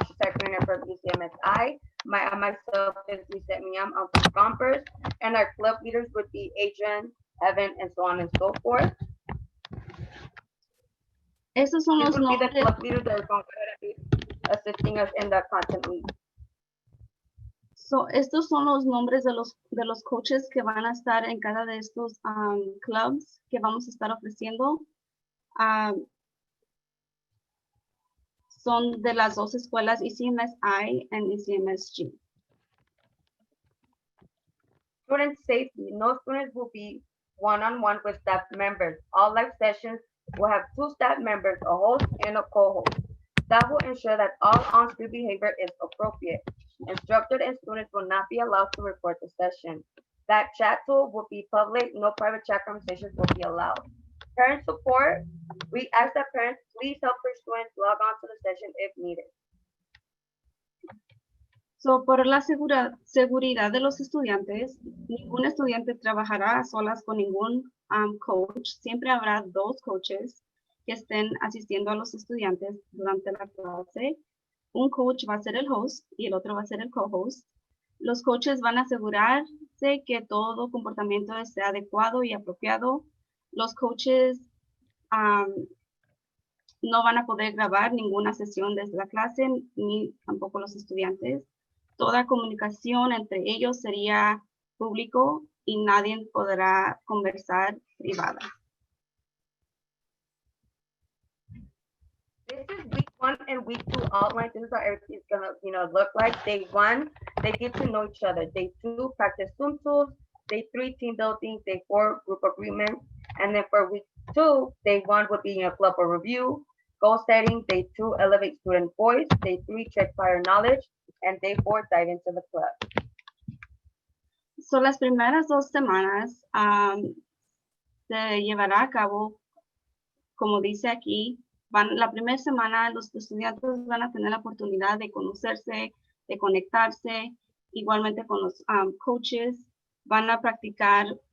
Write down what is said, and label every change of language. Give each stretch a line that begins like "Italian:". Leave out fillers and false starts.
English: She's typing in from UCMSI. Myself is Lisa Miam. I'm from Gompers. And our club leaders would be Adrian, Evan, and so on and so forth.
Spanish: Esos son
English: These
Spanish: los
English: would be the
Spanish: nombres.
English: club leaders that are going to be assisting us in the content week.
Spanish: So, estos son los nombres de los coaches que van a estar en cada de estos clubs que vamos a estar ofreciendo. Son de las dos escuelas, ICMSI and ICMSG.
English: Student safety. No students will be one-on-one with staff members. All live sessions will have 2 staff members, a host and a co-host. That will ensure that all on-screen behavior is appropriate. Instructors and students will not be allowed to record the session. That chat tool will be public. No private chat conversations will be allowed. Parent support. We ask that parents please help their students log on to the session if needed.
Spanish: So, por la seguridad de los estudiantes, ningún estudiante trabajará a solas con ningún coach. Siempre habrá 2 coaches que estén asistiendo a los estudiantes durante la clase. Un coach va a ser el host y el otro va a ser el co-host. Los coaches van a asegurarse que todo comportamiento esté adecuado y apropiado. Los coaches no van a poder grabar ninguna sesión desde la clase, ni tampoco los estudiantes. Toda comunicación entre ellos sería público y nadie podrá conversar privada.
English: This is week 1 and week 2 outline. This is how everything's gonna look like. Day 1, they get to know each other. Day 2, practice Zoom tools. Day 3, team building. Day 4, group agreement. And then for week 2, day 1 would be a club or review, goal setting. Day 2, elevate student voice. Day 3, check prior knowledge. And day 4, dive into the club.
Spanish: So, las primeras 2 semanas se llevará a cabo, como dice aquí, la primera semana los estudiantes van a tener la oportunidad de conocerse, de conectarse, igualmente con los coaches, van a practicar